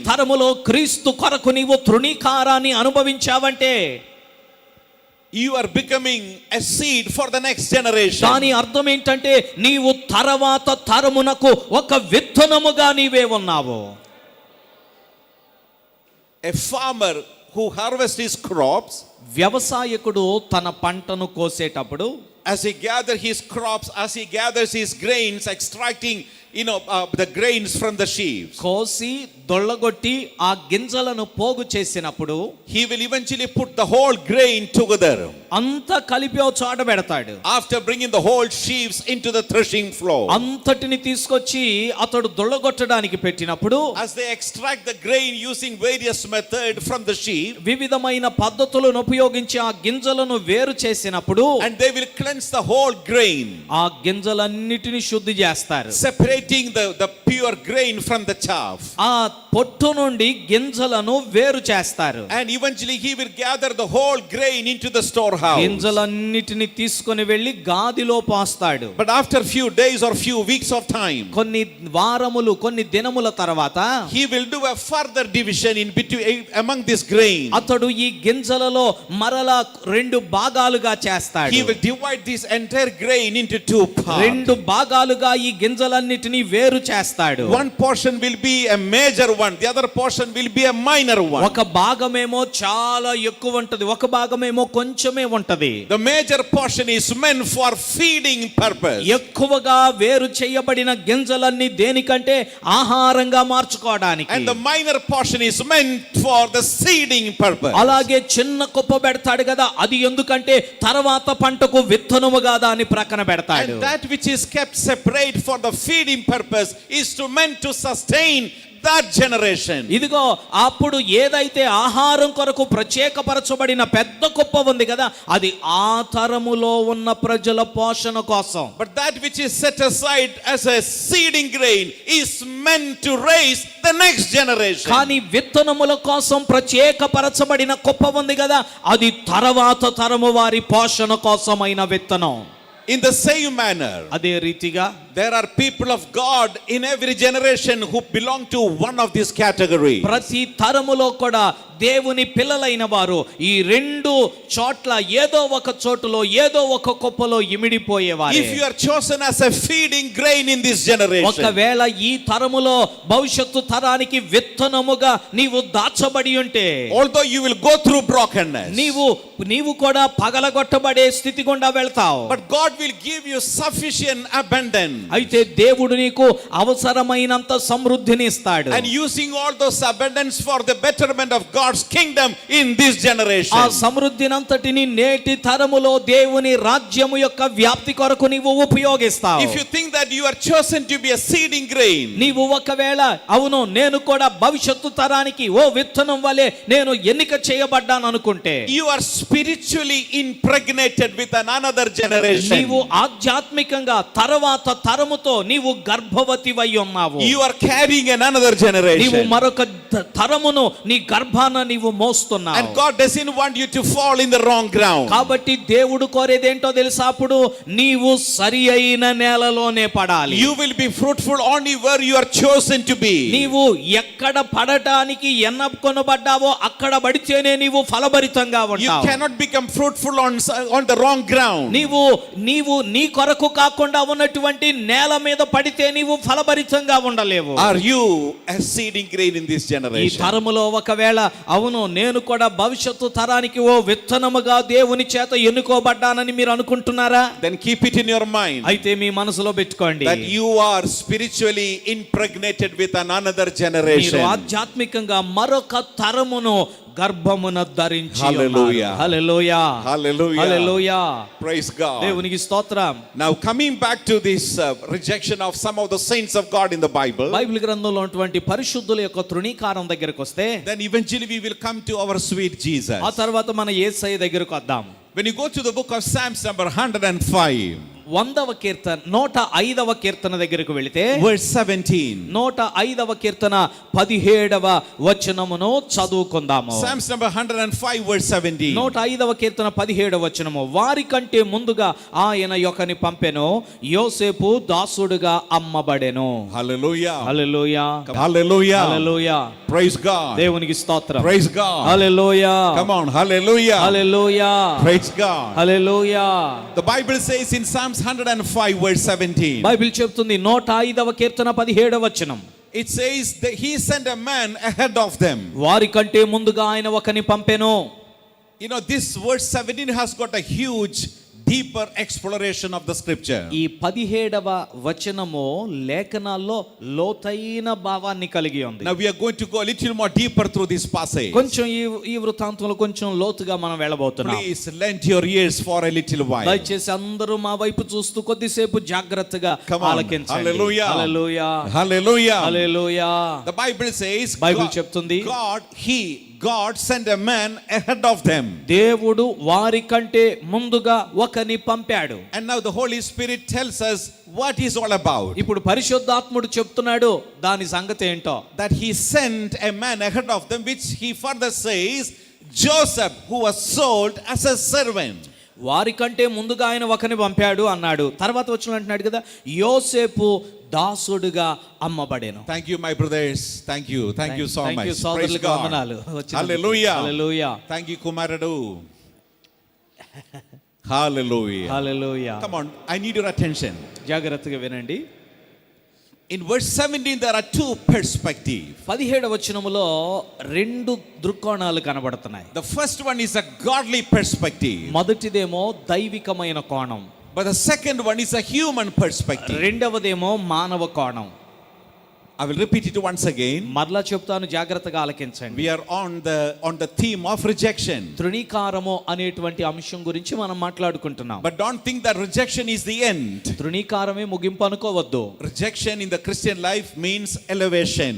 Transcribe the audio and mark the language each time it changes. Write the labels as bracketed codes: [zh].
[te] తరములో క్రీస్తు కొరకు నీవు తృణీకారాన్ని అనుభవించావంటే, [en] you are becoming a seed for the next generation. [te] దాని అర్థం ఏంటంటే నీవు తర్వాత తరమునకు ఒక విత్తనముగా నీవే ఉన్నావు. [en] A farmer who harvests his crops, [te] వ్యవసాయకుడు తన పంటను కోసేటప్పుడు [en] as he gathers his crops, as he gathers his grains, extracting the grains from the sheaves, [te] కోసి దొళ్ళగొట్టి ఆ గింజలను పోగు చేసినప్పుడు [en] he will eventually put the whole grain together. [te] అంతా కలిపి ఓ చోట పెడతాడు. [en] After bringing the whole sheaves into the threshing floor, [te] అంతటిని తీసుకొచ్చి అతడు దొళ్ళగొట్టడానికి పెట్టినప్పుడు, [en] as they extract the grain using various methods from the sheaf, [te] వివిధమైన పద్ధతులను ఉపయోగించి ఆ గింజలను వేరు చేసినప్పుడు, [en] and they will cleanse the whole grain, [te] ఆ గింజలన్నిటిని శుద్ధి చేస్తారు, [en] separating the pure grain from the chaff. [te] ఆ పొట్టు నుండి గింజలను వేరు చేస్తారు. [en] And eventually he will gather the whole grain into the storehouse. [te] గింజలన్నిటిని తీసుకొని వెళ్ళి గాదిలో పోస్తాడు. [en] But after few days or few weeks of time, [te] కొన్ని వారములు, కొన్ని దినముల తర్వాత [en] he will do a further division in between among this grain. [te] అతడు ఈ గింజలలో మరలా రెండు భాగాలుగా చేస్తాడు. [en] He will divide this entire grain into two parts. [te] రెండు భాగాలుగా ఈ గింజలన్నిటిని వేరు చేస్తాడు. [en] One portion will be a major one, the other portion will be a minor one. [te] ఒక భాగమేమో చాలా ఎక్కువ ఉంటది, ఒక భాగమేమో కొంచెమే ఉంటది. [en] The major portion is meant for feeding purpose. [te] ఎక్కువగా వేరు చేయబడిన గింజలన్నీ దేనికంటే ఆహారంగా మార్చుకోవడానికి. [en] And the minor portion is meant for the seeding purpose. [te] అలాగే చిన్న కుప్ప పెడతాడు కదా, అది ఎందుకంటే తర్వాత పంటకు విత్తనముగా దాన్ని ప్రక్కన పెడతాడు. [en] And that which is kept separate for the feeding purpose is meant to sustain that generation. [te] ఇదిగో అప్పుడు ఏదైతే ఆహారం కొరకు ప్రత్యేకపరచబడిన పెద్ద కుప్ప ఉంది కదా, అది ఆ తరములో ఉన్న ప్రజల పోషణ కోసం. [en] But that which is set aside as a seeding grain is meant to raise the next generation. [te] కానీ విత్తనముల కోసం ప్రత్యేకపరచబడిన కుప్ప ఉంది కదా, అది తర్వాత తరము వారి పోషణ కోసమైన విత్తనం. [en] In the same manner, [te] అదే రీతిగా [en] there are people of God in every generation who belong to one of these categories. [te] ప్రతి తరములో కూడా దేవుని పిల్లలైన వారు ఈ రెండు చోట్ల ఏదో ఒక చోటులో ఏదో ఒక కుప్పలో ఇమిడిపోయేవారు. [en] If you are chosen as a feeding grain in this generation, [te] ఒకవేళ ఈ తరములో భవిష్యత్తు తరానికి విత్తనముగా నీవు దాచబడి ఉంటే, [en] although you will go through brokenness, [te] నీవు కూడా పగలగొట్టబడే స్థితి గుండా వెళ్తావు. [en] but God will give you sufficient abundance. [te] అయితే దేవుడు నీకు అవసరమైనంత సమృద్ధిని ఇస్తాడు. [en] And using all those abundance for the betterment of God's kingdom in this generation. [te] ఆ సమృద్ధినంతటిని నేటి తరములో దేవుని రాజ్యము యొక్క వ్యాప్తి కొరకు నీవు ఉపయోగిస్తావు. [en] If you think that you are chosen to be a seeding grain, [te] నీవు ఒకవేళ అవును నేను కూడా భవిష్యత్తు తరానికి ఓ విత్తనం వలె నేను ఎన్నిక చేయబడ్డాను అనుకుంటే, [en] you are spiritually impregnated with another generation. [te] నీవు ఆధ్యాత్మికంగా తర్వాత తరముతో నీవు గర్భవతివై ఉన్నావు. [en] You are carrying another generation. [te] నీవు మరొక తరమును నీ గర్భాన నీవు మోస్తున్నావు. [en] And God doesn't want you to fall in the wrong ground. [te] కాబట్టి దేవుడు కోరేదేంటో తెలుసా? అప్పుడు నీవు సరి అయిన నేలలోనే పడాలి. [en] You will be fruitful only where you are chosen to be. [te] నీవు ఎక్కడ పడటానికి ఎన్నుకొనబడ్డావో అక్కడ పడితేనే నీవు ఫలభరితంగా [en] You [te] ఉంటావు. [en] cannot become fruitful on the wrong ground. [te] నీవు నీ కొరకు కాకుండా ఉన్నటువంటి నేల మీద పడితే నీవు ఫలభరితంగా ఉండలేవు. [en] Are you a seeding grain in this [te] ఈ [en] generation? [te] తరములో ఒకవేళ అవును నేను కూడా భవిష్యత్తు తరానికి ఓ విత్తనముగా దేవుని చేత ఎన్నుకోబడ్డానని మీరు అనుకుంటున్నారా? [en] Then keep it in your mind [te] అయితే మీ మనసులో పెట్టుకోండి, [en] that you are spiritually impregnated with another [te] మీరు [en] generation. [te] ఆధ్యాత్మికంగా మరొక తరమును గర్భమున ధరించి [en] Hallelujah. [te] హల్లెలూయా [en] Hallelujah. [te] హల్లెలూయా [en] Praise God. [te] దేవునికి స్తోత్రం. [en] Now coming back to this rejection of some of the saints of God in the Bible, [te] Bible గ్రంథంలో ఉన్నటువంటి పరిశుద్ధుల యొక్క తృణీకారం దగ్గరకు వస్తే [en] then eventually we will come to our sweet Jesus. [te] ఆ తర్వాత మన యేసయ్య దగ్గరకు వద్దాం. [en] When you go to the book of Psalms number 105, [te] 100వ కీర్తన 105వ కీర్తన దగ్గరకు వెళితే [en] verse 17. [te] 105వ కీర్తన 17వ వచనమును చదువుకుందాము. [en] Psalms number 105 verse 17. [te] 105వ కీర్తన 17వ వచనము, వారి కంటే ముందుగా ఆయన యొక్కని పంపెను, యోసేపు దాసుడుగా అమ్మబడెను. [en] Hallelujah. [te] హల్లెలూయా [en] Hallelujah. [te] హల్లెలూయా [en] Praise God. [te] దేవునికి స్తోత్రం. [en] Praise God. [te] Hallelujah [en] Come on. Hallelujah. [te] Hallelujah [en] Praise God. [te] Hallelujah. [en] The Bible says in Psalms 105 verse 17. [te] Bible చెప్తుంది 105వ కీర్తన 17వ వచనం, [en] It says that he sent a man ahead of them. [te] వారి కంటే ముందుగా ఆయన ఒకని పంపెను. [en] You know, this verse 17 has got a huge, deeper exploration of the scripture. [te] ఈ 17వ వచనము లేఖనాల్లో లోతైన భావాన్ని కలిగి ఉంది. [en] Now we are going to go a little more deeper through this passage. [te] కొంచెం ఈ వృత్తాంతంలో కొంచెం లోతుగా మనం వెళ్ళబోతున్నాం. [en] Please lend your ears for a little while. [te] దయచేసి అందరూ మా వైపు చూస్తూ కొద్దిసేపు జాగ్రత్తగా [en] Come on. [te] ఆలకించండి. [en] Hallelujah. [te] Hallelujah [en] Hallelujah. [te] Hallelujah. [en] The Bible says [te] Bible చెప్తుంది, [en] God sent a man ahead of them. [te] దేవుడు వారి కంటే ముందుగా ఒకని పంపాడు. [en] And now the Holy Spirit tells us what is all about. [te] ఇప్పుడు పరిశుద్ధాత్ముడు చెప్తున్నాడు దాని సంగతి ఏంటో. [en] That he sent a man ahead of them, which he further says Joseph, who was sold as a servant. [te] వారి కంటే ముందుగా ఆయన ఒకని పంపాడు అన్నాడు. తర్వాత వచ్చిన అంటున్నాడు కదా, యోసేపు దాసుడుగా అమ్మబడెను. [en] Thank you, my brothers. Thank you so much. Praise [te] సోదరులకు [en] God. [te] వందనాలు. [en] Hallelujah. [te] Hallelujah [en] Thank you, Kumaradu. Hallelujah. [te] Hallelujah. [en] Come on, I need your attention. [te] జాగ్రత్తగా వినండి. [en] In verse 17 there are two perspectives. [te] 17వ వచనములో రెండు దృక్కోణాలు కనబడుతున్నాయి. [en] The first one is a godly perspective, [te] మొదటిదేమో దైవికమైన కోణం, [en] but the second one is a human perspective. [te] రెండవదేమో మానవ కోణం. [en] I will repeat it once again. [te] మరలా చెప్తాను, జాగ్రత్తగా ఆలకించండి. [en] We are on the theme of rejection. [te] తృణీకారము అనేటువంటి అంశం గురించి మనం మాట్లాడుకుంటున్నాం. [en] But don't think that rejection is the end. [te] తృణీకారమే ముగింపు అనుకోవద్దు. [en] Rejection in the Christian life means elevation.